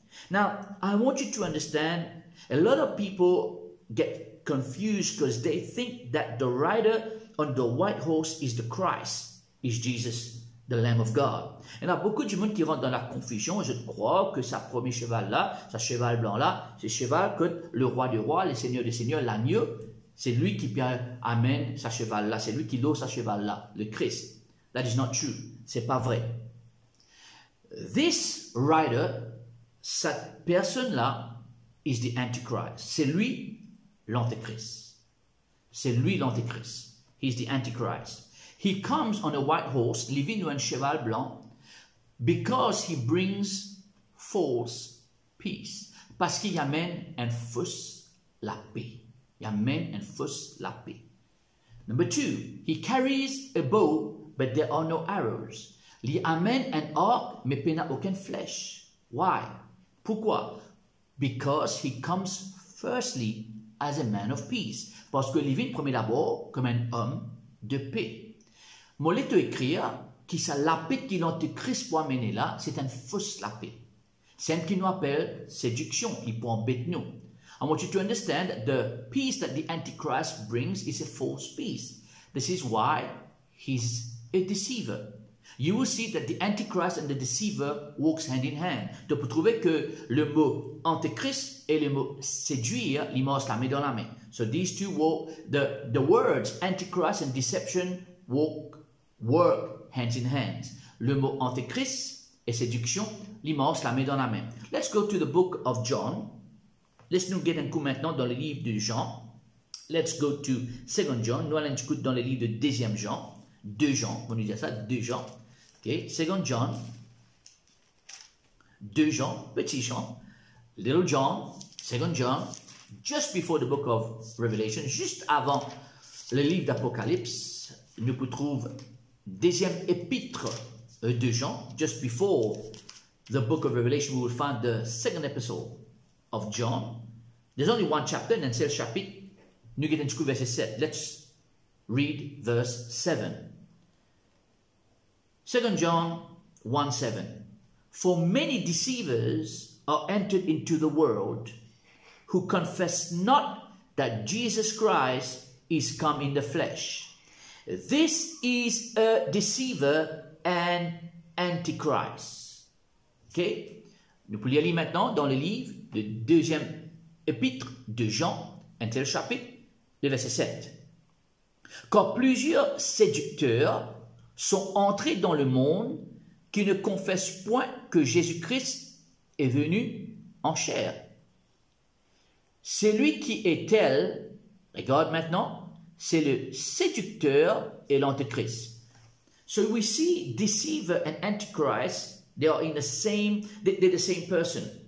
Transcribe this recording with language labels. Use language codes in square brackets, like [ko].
[en] Now, I want you to understand, a lot of people get confused because they think that the rider on the white horse is the Christ, is Jesus, the Lamb of God. [fr] Il y a beaucoup de monde qui rentre dans la confusion. Je crois que sa premier cheval là, sa cheval blanc là, c'est cheval que le roi des rois, le seigneur des seigneurs, l'agneau, c'est lui qui amène sa cheval là, c'est lui qui loue sa cheval là, le Christ. [en] That is not true. [fr] C'est pas vrai. [en] This rider, [fr] cette personne-là, [en] is the Antichrist. [fr] C'est lui l'Antéchrist. C'est lui l'Antéchrist. [en] He's the Antichrist. He comes on a white horse, [fr] il vient un cheval blanc, [en] because he brings false peace. [fr] Parce qu'il amène une fausse la paix. Il amène une fausse la paix. [en] Number 2, he carries a bow, but there are no arrows. [fr] Il amène un arc, mais il n'a aucune flèche. [en] Why? [fr] Pourquoi? [en] Because he comes firstly as a man of peace. [fr] Parce que il vient premier d'abord comme un homme de paix. Moi, te écrire que ça la paix qui l'Antéchrist pour amener là, c'est une fausse la paix. C'est ce qui nous appelle séduction. Il peut embêter nous. [en] I want you to understand the peace that the Antichrist brings is a false peace. This is why he's a deceiver. You will see that the Antichrist and the deceiver walks hand in hand. [fr] Tu peux trouver que le mot Antéchrist et le mot séduire, ils marchent la main dans la main. [en] So these two walk, the words Antichrist and deception work hands in hand. [fr] Le mot Antéchrist et séduction, ils marchent la main dans la main. [en] Let's go to the book of John. [fr] Laisse-nous get un coup maintenant dans le livre de Jean. [en] Let's go to 2 John. [fr] Nous allons écouter dans le livre de 2 Jean. 2 Jean, on nous dit ça, 2 Jean. [en] Okay, 2 John. [fr] 2 Jean, petit Jean. [en] Little John, 2 John. Just before the book of Revelation, [fr] juste avant le livre d'Apocalypse, nous trouvons deuxième épître de Jean. [en] Just before the book of Revelation, we will find the second epistle of John. There's only one chapter, and [fr] c'est le chapitre. Nous allons jusqu'au verset 7. [en] Let's read verse 7. 2 John 1:7. For many deceivers are entered into the world, who confess not that Jesus Christ is come in the flesh. This is a deceiver and antichrist. Okay? [fr] Nous pouvons lire maintenant dans le livre, le deuxième épître de Jean, un tel chapitre, le verset 7. Car plusieurs séducteurs sont entrés dans le monde qui ne confessent point que Jésus-Christ est venu en chair. Celui qui est tel, regarde maintenant, c'est le séducteur et l'antéchrist. [en] So we see deceiver and antichrist, they are in the same, they're the same person.